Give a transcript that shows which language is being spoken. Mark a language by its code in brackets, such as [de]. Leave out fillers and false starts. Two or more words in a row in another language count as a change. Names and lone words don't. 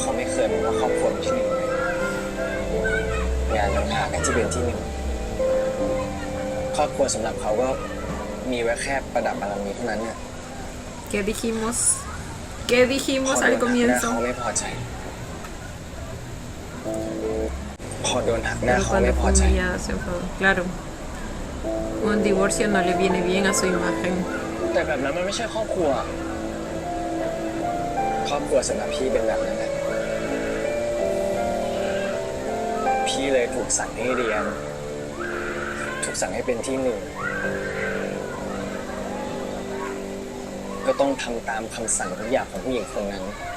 [th] เคยบอกว่าครอบครัวเป็นที่หนึ่งเลยงานต่างหากที่เป็นที่หนึ่งครอบครัวสำหรับเขาก็มีไว้แค่ประดับบารมีเท่านั้นเนี่ย [es] ¿Qué dijimos? ¿Qué [th] พ [es] dijimos [th] อ [es] al [th] โดนหักหน้าเขา [es] comienzo? [th] ไม่พอใจพอโดนหักหน้า [es] Pero [th] เขา [es] cuando [th] ไม่พอ [es] fue [th] ใจ [es] humillada se enfadó. Claro. Un divorcio no le viene bien a su imagen. [th] แต่แบบนั้นมันไม่ใช่ครอบครัว ครอบครัวสำหรับพี่เป็นแบบนั้นแหละพี่เลยถูกสั่งให้เรียน ถูกสั่งให้เป็นที่หนึ่ง ก็ต้องทำตามคำสั่งทุกอย่างของผู้หญิงคนนั้น